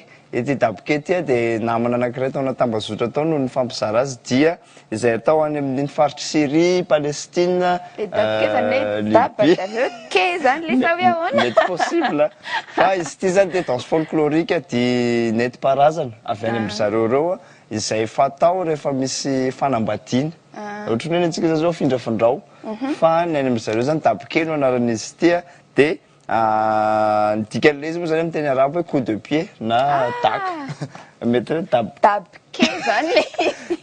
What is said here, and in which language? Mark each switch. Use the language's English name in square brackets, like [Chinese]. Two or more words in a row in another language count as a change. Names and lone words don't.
[Malagasy] Ity dabke ty dia namana anankiray tao anatambazotra tao no ny fampizara azy dia izay atao any amin'ny faritry Syrie, Palestine, mety possible fa izy ity zany dia [French] danse folklorique [Malagasy] dia nentim-paharazana avy any amin'ny zareo reo izay fatao rehefa misy fanambadiana. Ohatrany hoe antsika zao findrafandrao fa ny any amin'ny zareo zany dabke no anaran'izy ity dia ny dikan'ilay izy moa zany amin'ny teny arabo hoe [French] coup de pied [Malagasy] na dak mety hoe dabke zany le izy.